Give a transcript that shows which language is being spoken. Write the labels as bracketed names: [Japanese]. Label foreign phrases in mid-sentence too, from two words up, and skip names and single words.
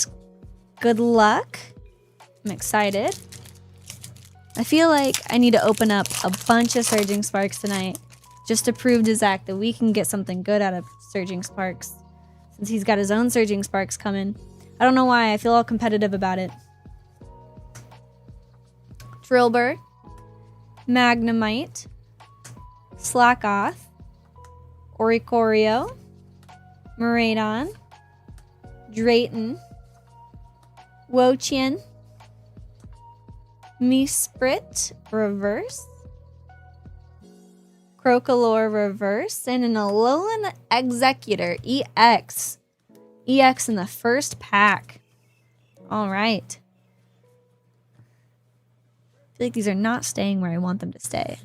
[English] Good luck. I'm excited. I feel like I need to open up a bunch of Surging Sparks tonight just to prove to Zach that we can get something good out of Surging Sparks since he's got his own Surging Sparks coming. I don't know why. I feel all competitive about it. Drillbur, Magnemite, Slackoth, Oricorio, Miraidon, Drayton, Wo-Chien, Mesprit reverse, Crocolore reverse, and an Alolan Executor EX. EX in the first pack. All right. I feel like these are not staying where I want them to stay.